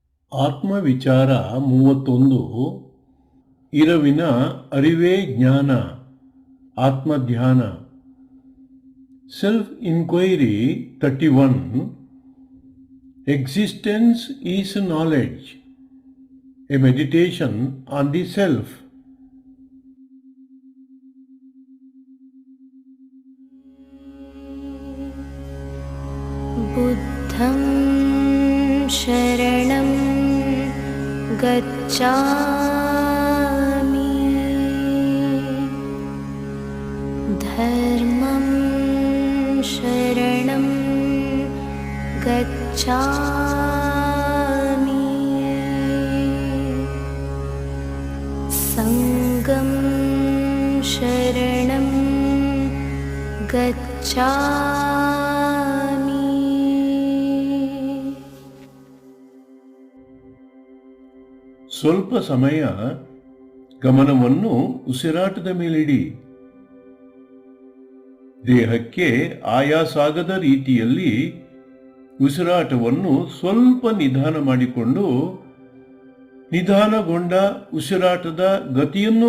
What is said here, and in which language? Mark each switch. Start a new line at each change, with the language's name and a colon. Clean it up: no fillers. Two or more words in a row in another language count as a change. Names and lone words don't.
Kannada: ಆತ್ಮವಿಚಾರ 31 ಇರವಿನ ಅರಿವೇ ಜ್ಞಾನ ಆತ್ಮಧ್ಯಾನ
English: self inquiry 31 existence is knowledge a meditation on the self.
Pali: बुद्धं शरणं गच्छामि, धर्मं शरणं गच्छामि, संघं शरणं गच्छामि.
Kannada: ಸ್ವಲ್ಪ ಸಮಯ ಗಮನವನ್ನು ಉಸಿರಾಟದ ಮೇಲಿಡಿ. ದೇಹಕ್ಕೆ ಆಯಾಸಾಗದ ರೀತಿಯಲ್ಲಿ ಉಸಿರಾಟವನ್ನು ಸ್ವಲ್ಪ ನಿಧಾನ ಮಾಡಿಕೊಂಡು ನಿಧಾನಗೊಂಡ ಉಸಿರಾಟದ ಗತಿಯನ್ನು